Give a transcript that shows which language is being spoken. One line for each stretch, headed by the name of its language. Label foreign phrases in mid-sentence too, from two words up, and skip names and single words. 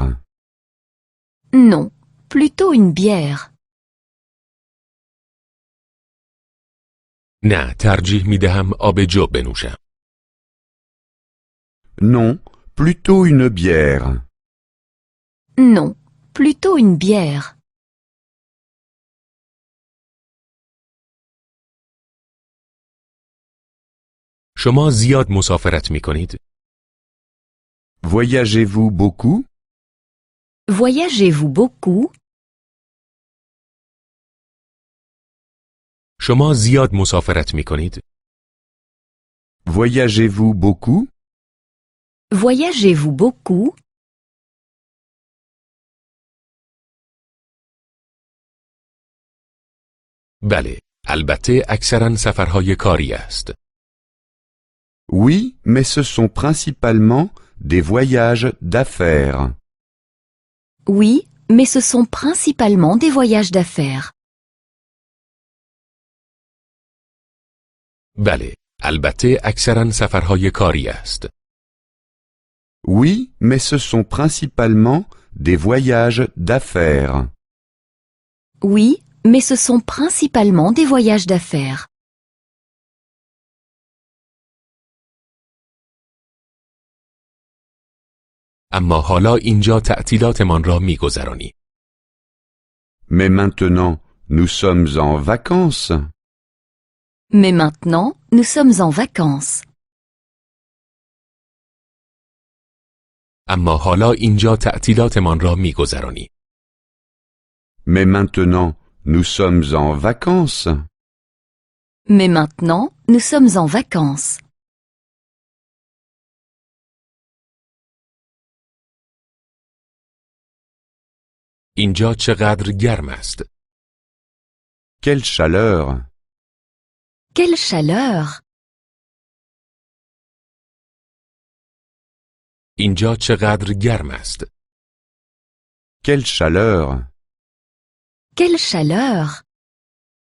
French: Non, plutôt une bière.
Persian: نه، ترجیح می دهم آب جو بنوشم.
French: Non, plutôt une bière. Non, plutôt une bière.
Persian: شما زیاد مسافرت می کنید؟
French: Voyagez-vous beaucoup? Voyagez-vous beaucoup?
Persian: شما زیاد مسافرت می کنید؟
French: Voyagez-vous beaucoup? Voyagez-vous beaucoup?
Persian: بله، البته اکثرا سفرهای کاری است.
French: Oui, mais ce sont principalement des voyages d'affaires. Oui, mais ce sont principalement des voyages d'affaires.
Persian: بله، البته اکثرا سفرهای کاری است.
French: Oui, mais ce sont principalement des voyages d'affaires. Oui, mais ce sont principalement des voyages d'affaires.
Persian: اما حالا اینجا تعطیلاتمان را می‌گذرانیم.
French: Mais maintenant, nous sommes en vacances. Mais maintenant, nous sommes en vacances.
Persian: اما حالا اینجا تعطیلاتمان را می‌گذرانیم.
French: Mais maintenant, nous sommes en vacances. Mais maintenant, nous sommes en vacances.
Persian: اینجا چقدر گرم است.
French: Quelle chaleur! Quelle chaleur!
Persian: اینجا چقدر گرم است.
French: Quelle chaleur! Quelle chaleur!